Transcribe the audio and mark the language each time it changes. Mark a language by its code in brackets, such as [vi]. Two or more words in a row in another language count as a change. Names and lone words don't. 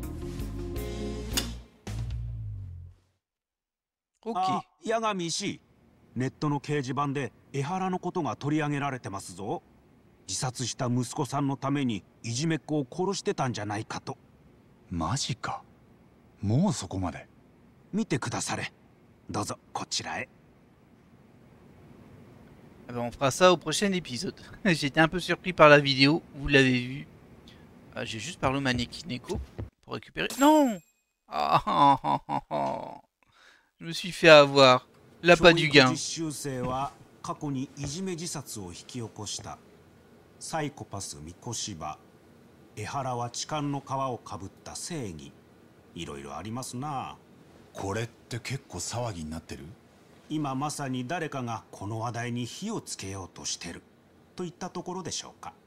[ja] あ、八神氏、ネットの掲示板で江原のことが取り上げられてますぞ。自殺した息子さんのためにいじめっ子を殺してたんじゃないかと。マジか。もうそこまで。見てくだされ。どうぞこちらへ。 [fr] Ah ben, on fera ça au prochain épisode. J'étais un peu surpris par la vidéo, vous l'avez vu. J'ai juste parlé au mannequin Neko pour récupérer... Non Je me suis fait avoir. L'appât du gain. [ja] 過去にいじめ自殺を引き起こしたサイコパス三越柴。江原は痴漢の皮をかぶった正義。いろいろありますな。これって結構騒ぎになってる？今まさに誰かがこの話題に火をつけようとしてるといったところでしょうか。